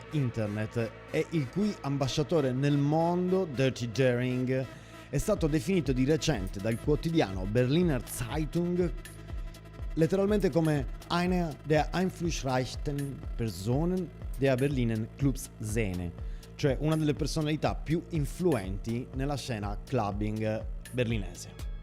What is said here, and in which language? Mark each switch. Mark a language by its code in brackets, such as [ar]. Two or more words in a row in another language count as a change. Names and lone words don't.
[it] internet, e il cui ambasciatore nel mondo, Dirty Daring, è stato definito di recente dal quotidiano Berliner Zeitung letteralmente come [de] einer der einflussreichsten Personen der Berliner Clubszene, [it] cioè una delle personalità più influenti nella scena clubbing berlinese.